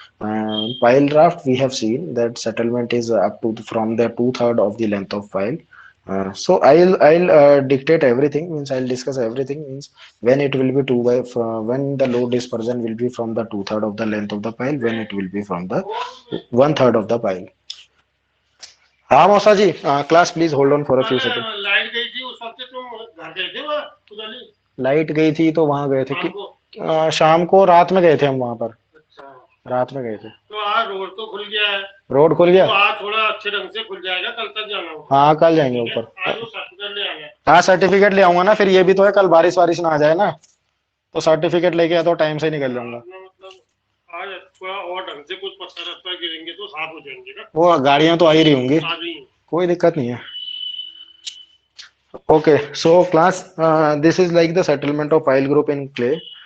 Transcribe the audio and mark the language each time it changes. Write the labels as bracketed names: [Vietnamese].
[English] Pile raft, we have seen that settlement is up to from the two-third of the length of pile. So I'll dictate everything, means I'll discuss everything, means when it will be when the load dispersion will be from the two-third of the length of the pile, when it will be from the one-third of the pile. [Hindi] हाँ मौसा जी, [English] Class please hold on for a few second. [Hindi] Light गई थी उस वक्त, तुम घर गए थे वहाँ उधर? लाइट गई थी तो वहां गए थे कि शाम को, रात में गए थे हम वहां पर। अच्छा, रात में गए थे। तो आज रोड तो खुल गया है। रोड खुल गया तो आज थोड़ा अच्छे ढंग से खुल जाएगा, कल तक जाना होगा। हाँ कल जाएंगे ऊपर। आज वो सर्टिफिकेट ले आना। हाँ सर्टिफिकेट ले आऊंगा ना, फिर ये भी तो है कल बारिश वारिश ना आ जाए ना, तो सर्टिफिकेट लेके आ तो टाइम से निकल जाऊंगा। आज थोड़ा और ढंग से कुछ पत्थर रत्थर गिरेंगे तो साफ हो जाएंगे ना। वो गाड़ियां तो आ ही रही होंगी, कोई दिक्कत नहीं है। [English] Okay, so class, this is like the settlement of pile group in clay.